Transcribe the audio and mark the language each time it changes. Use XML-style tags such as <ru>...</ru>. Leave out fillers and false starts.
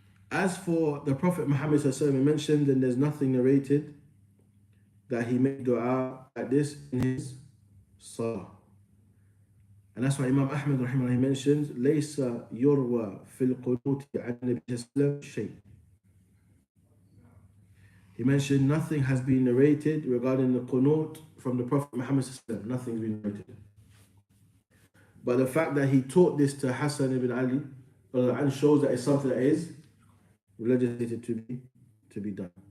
<en>As for the Prophet Muhammad mentioned, and there's nothing narrated that he made dua like this in his salah. And that's why Imam Ahmad rahimahullah mentions</en> <ar>ليس يروى في القنوت عن النبي صلى الله عليه وسلم شيء.</ar> <en>He mentioned nothing has been narrated regarding the qunut from the Prophet Muhammad sallallahu alaihi wasallam. Nothing's been narrated. But the fact that he taught this to Hassan ibn Ali and shows that it's something that is legislated to be done.</en>